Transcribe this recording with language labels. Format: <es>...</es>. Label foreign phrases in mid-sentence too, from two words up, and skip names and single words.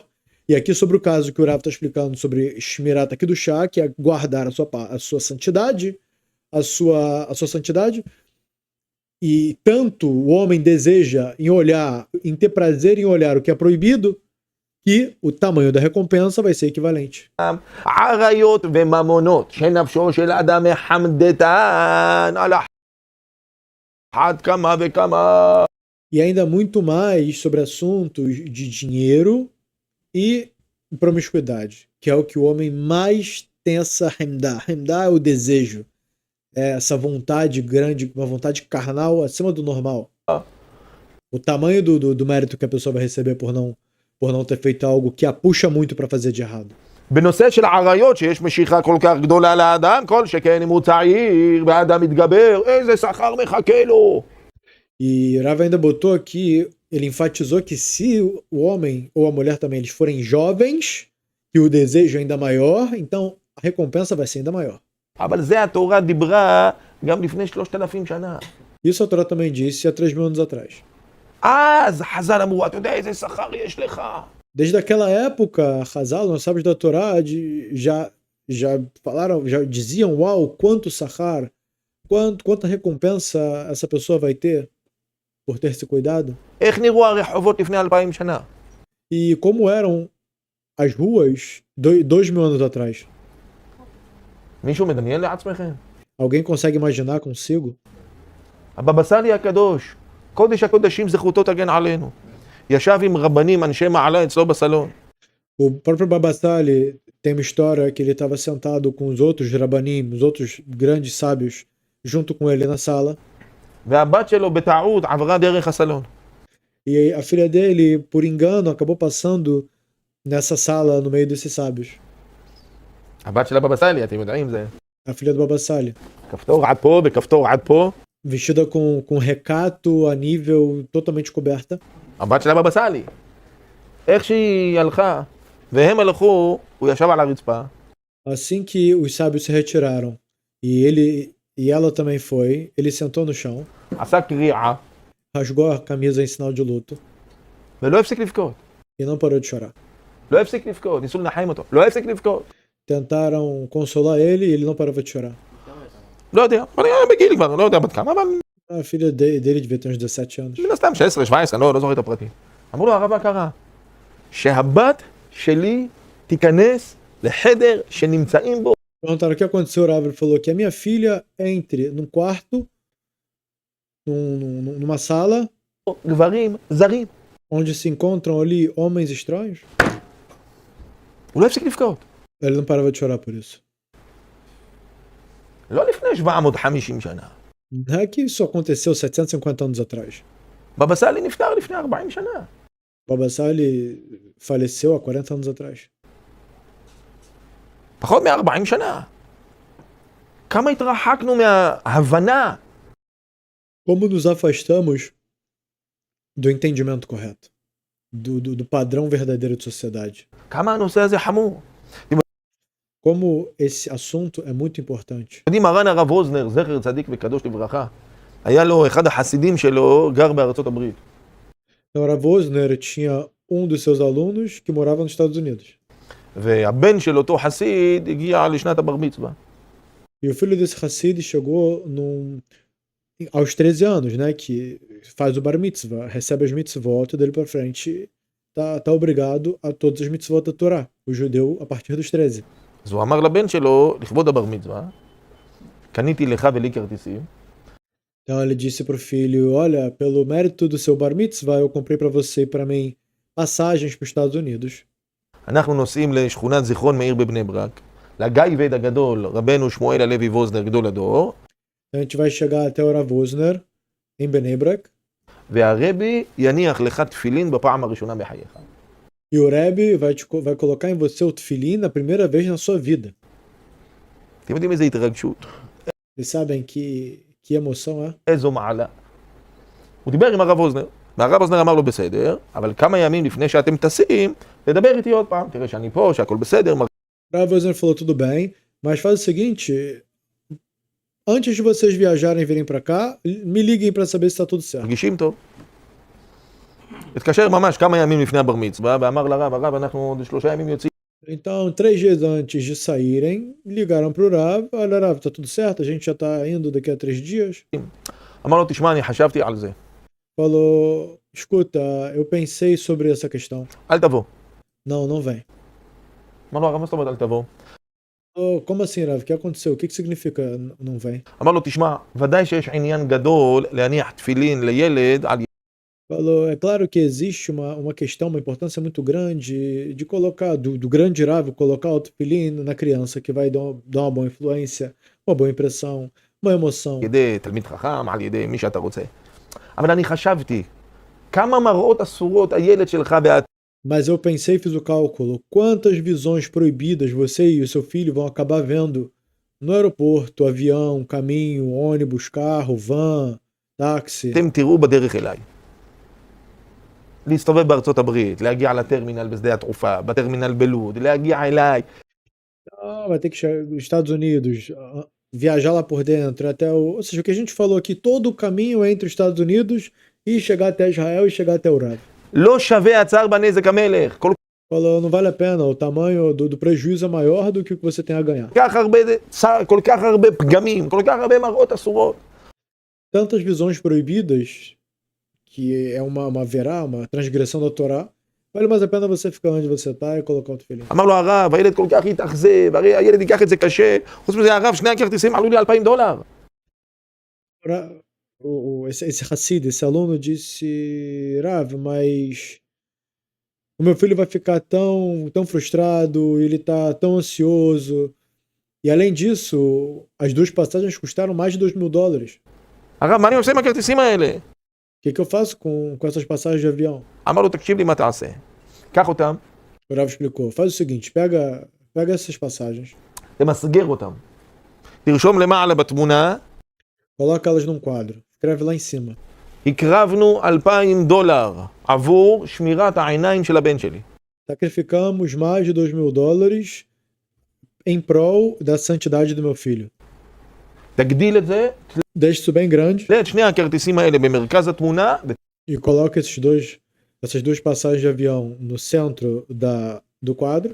<pt>E aqui sobre o caso que o Rav está explicando sobre Shmirat aqui do chá, que é guardar a sua santidade, a sua santidade, e tanto o homem deseja em ter prazer em olhar o que é proibido, que o tamanho da recompensa vai ser equivalente.</pt> <he>עריות וממונות שנפשו של אדם מחמדתן על אחת כמה וכמה.</he> <pt>E ainda muito mais sobre assuntos de dinheiro e promiscuidade, que é o que o homem mais tem essa hemdah. Hemdah é o desejo, é essa vontade grande, uma vontade carnal acima do normal. O tamanho do mérito que a pessoa vai receber por não ter feito algo que a puxa muito para fazer de errado.</pt> <he>בנושא של עריות שיש משיכה כל כך גדולה לאדם, כל שכן אם הוא צעיר והאדם מתגבר, איזה שכר מחכה לו.</he> <pt>E Rav ainda botou aqui, ele enfatizou que se o homem ou a mulher também eles forem jovens, que o desejo é ainda maior, então a recompensa vai ser ainda maior.</pt> <he>אבל זה התורה דיברה גם לפני 3,000 שנה.</he> <pt>Isso a Torá também disse há 3.000 anos atrás.</pt> <he>אז חז"ל אמרו, אתה יודע איזה שכר יש לך?</he> <pt>Desde aquela época, Hazal, os sábios da Torá já falaram, já diziam, uau, quanto sahar, quanta recompensa essa pessoa vai ter por ter se cuidado.</pt> <he>איך נראו הרחובות לפני 2,000 שנה?</he> <pt>E como eram as ruas 2.000 anos atrás.</pt> <he>מישהו מדמיין לעצמכם?</he> <pt>Alguém consegue imaginar consigo?</pt> <he>הבבא סאלי הקדוש, קודש הקודשים זכותו תגן עלינו. ישב עם רבנים, אנשי מעלה אצלו בסלון.</he> <pt>O próprio Baba Sali tem uma história que ele estava sentado com os outros rabanim, os outros grandes sábios, junto com ele na sala.</pt> <he>והבת שלו בטעות עברה דרך הסלון.</he> <pt>E a filha dele, por engano, acabou passando nessa sala no meio desses sábios.</pt> <he>הבת של הבבא סאלי, אתם יודעים זה.</he> <pt>A filha do Baba Sali.</pt> <he>כפתור עד פה וכפתור עד פה.</he> <pt>Vestida com recato a nível totalmente coberta.</pt> <he>הבת של הבבא סאלי. איך שהיא הלכה, והם הלכו, הוא ישב על הרצפה.</he> <pt>Assim que os sábios se retiraram e ela também foi, ele sentou no chão,</pt> <he>עשה קריעה,</he> <pt>rasgou a camisa em sinal de luto,</pt> <he>ולא הפסיק לבכות.</he> <pt>e não parou de chorar.</pt> <he>לא הפסיק לבכות, ניסו לנחם אותו. לא הפסיק לבכות.</he> <pt>Tentaram consolar ele e ele não parava de chorar.</pt> <he>לא יודע, אני בגיל כבר, לא יודע בת כמה, אבל</he> <pt>A filha dele devia ter uns 17 anos.</pt> <he>מן הסתם 16, 17, לא זוכר את הפרטים. אמרו לו, הרב, מה קרה? שהבת שלי תיכנס לחדר שנמצאים בו</he> <pt>Perguntaram o que aconteceu, o Rav. Ele falou que a minha filha entre num quarto, numa sala,</pt> <he>גברים זרים.</he> <pt>onde se encontram ali homens estranhos.</pt> <he>הוא לא הפסיק לבכות.</he> <pt>Ele não parava de chorar por isso.</pt> <he>לא לפני 750 שנה.</he> <pt>Não é que isso aconteceu 750 anos atrás.</pt> <he>בבא סאלי נפטר לפני 40 שנה.</he> <pt>Baba Sali faleceu há 40 anos atrás.</pt> <he>פחות מ-40 שנה. כמה התרחקנו מההבנה</he> <pt>Como nos afastamos do entendimento correto, do padrão verdadeiro de sociedade.</pt> <he>כמה הנושא הזה חמור.</he> <pt>Como esse assunto é muito importante.</pt> <he>יודעים, מרן הרב ווזנר, זכר צדיק וקדוש לברכה, היה לו אחד החסידים שלו, גר בארצות הברית.</he> <pt>Então, Rav Wosner tinha dos seus alunos que morava nos Estados Unidos.</pt> <he>והבן של אותו חסיד הגיע לשנת הבר מצווה.</he> <pt>E o filho desse Hassid chegou aos 13 anos, né? Que faz o</pt> <he>בר מצווה,</he> <pt>recebe as mitzvot dele para frente, tá obrigado a todas as mitzvot da Torá, o judeu a partir dos 13.</pt> <he>אז הוא אמר לבן שלו, לכבוד הבר מצווה, קניתי לך ולי כרטיסים.</he> <pt>Então ele disse pro filho, olha, pelo mérito do seu bar mitzvah, eu comprei para você e para mim passagens para os Estados Unidos.</pt> <he>אנחנו נוסעים לשכונת זיכרון מאיר בבני ברק, לגייבד הגדול, רבנו שמואל הלוי ווזנר, גדול הדור.</he> <pt>A gente vai chegar até o Rav Wosner, em Bnei Brak,</pt> <he>והרבי יניח לך תפילין בפעם הראשונה בחייך.</he> <pt>e o Rebbe vai colocar em você o tefilim na primeira vez na sua vida.</pt> <he>אתם יודעים איזה התרגשות?</he> <pt>Vocês sabem que emoção é?</pt> <he>איזו מעלה. הוא דיבר עם הרב ווזנר, והרב ווזנר אמר לו בסדר, אבל כמה ימים לפני שאתם טסים, לדבר איתי עוד פעם, תראה שאני פה, שהכל בסדר.</he> <pt>O Rav Wosner falou, tudo bem, mas faz o seguinte, antes de vocês viajarem e virem para cá, me liguem para saber se está tudo certo.</pt> <he>מרגישים טוב. התקשר ממש כמה ימים לפני הבר מצווה, ואמר לרב, הרב, אנחנו עוד 3 ימים יוצאים.</he> <pt>Então, 3 dias antes de saírem, ligaram para o Rav, olha Rav, tá tudo certo, a gente já tá indo daqui a 3 dias.</pt> <he>אמר לו, תשמע, אני חשבתי על זה.</he> <pt>Falou, escuta, eu pensei sobre essa questão.</pt> <he>אל תבוא.</he> <pt>Não vem.</pt> <he>אמר לו, הרב, מה זאת אומרת, אל תבוא?</he> <pt>Oh, como assim, Rav? O que aconteceu? O que significa não vem?</pt> <he>אמר לו, תשמע, ודאי שיש עניין גדול להניח תפילין לילד על...</he> <pt>Falou, é claro que existe uma questão, uma importância muito grande de colocar, do grande Rav, colocar o tefilim na criança, que vai dar uma boa influência, uma boa impressão, uma emoção.</pt> <he>על ידי תלמיד חכם, על ידי מי שאתה רוצה. אבל אני חשבתי, כמה מראות אסורות הילד שלך ואת...</he> <pt>Mas eu pensei e fiz o cálculo. Quantas visões proibidas você e o seu filho vão acabar vendo no aeroporto, avião, caminho, ônibus, carro, van, táxi.</pt> <he>אתם תראו בדרך אליי. להסתובב בארצות הברית, להגיע לטרמינל בשדה התעופה, בטרמינל בלוד, להגיע אליי.</he> <pt>Vai ter que chegar nos Estados Unidos, viajar lá por dentro, até ou seja, o que a gente falou aqui, todo o caminho entre os Estados Unidos e chegar até Israel e chegar até o Rav.</pt> <he>לא שווה הצער בנזק המלך.</he> <pt>Falou, não vale a pena, o tamanho do prejuízo é maior do que o que você tem a ganhar.</pt> <he>כל כך הרבה פגמים, כל כך הרבה מראות אסורות.</he> <pt>Tantas visões proibidas, que é uma transgressão da Torá, vale mais a pena você ficar onde você está e colocar o tefilim.</pt> <he>אמר לו הרב, הילד כל כך יתאכזב, הרי הילד ייקח את זה קשה. חוץ מזה, הרב, שני הכרטיסים עלו לי $2,000.</he> <pt>Esse Hassid, esse aluno disse, Rav, mas o meu filho vai ficar tão frustrado, ele tá tão ansioso. E além disso, as 2 passagens custaram mais de $2.000.</pt> <he>הרב, מה אני עושה עם הכרטיסים האלה?</he> <pt>O que eu faço com essas passagens de avião?</pt> <he>אמר לו, תקשיב לי מה תעשה. קח אותם,</he> <pt>O Rav explicou, faz o seguinte, pega essas passagens,</pt> <he>תמסגר אותם. תרשום למעלה בתמונה,</he> <pt>coloca elas num quadro, escreve lá em cima.</pt> <he>הקרבנו $2,000 עבור שמירת העיניים של הבן שלי.</he> <pt>Sacrificamos mais de $2.000 em prol da santidade do meu filho.</pt> <he>תגדיל את זה,</he> <pt>Deixe isso bem grande</pt> <he>תלה את שני הכרטיסים האלה במרכז התמונה,</he> <pt>e coloca esses 2 essas duas passagens de avião no centro do quadro</pt>